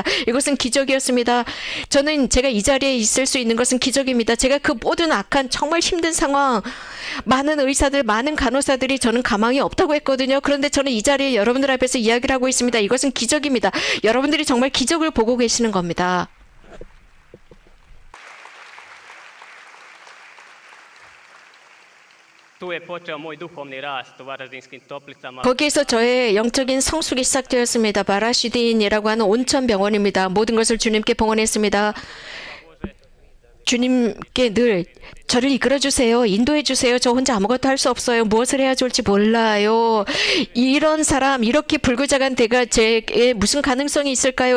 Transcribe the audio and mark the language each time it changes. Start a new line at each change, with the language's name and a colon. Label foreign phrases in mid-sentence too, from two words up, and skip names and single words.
Korean: 이것은 기적이었습니다. 저는 제가 이 자리에 있을 수 있는 것은 기적입니다. 제가 그 모든 악한 정말 힘든 상황, 많은 의사들, 많은 간호사들이 저는 가망이 없다고 했거든요. 그런데 저는 이 자리에 여러분들 앞에서 이야기를 하고 있습니다. 이것은 기적입니다. 여러분들이 정말 기적을 보고 계시는 겁니다.
Croatian: Tu je počeo moj duhovni rast u Varaždinskim toplicama.
Korean: 거기에서 저의 영적인 성숙이 시작되었습니다. 바라슈딘이라고 하는 온천병원입니다. 모든 것을 주님께 봉헌했습니다. 주님께 늘 저를 이끌어주세요. 인도해주세요. 저 혼자 아무것도 할 수 없어요. 무엇을 해야 좋을지 몰라요. 이런 사람, 이렇게 불구자간 내가 제게 무슨 가능성이 있을까요?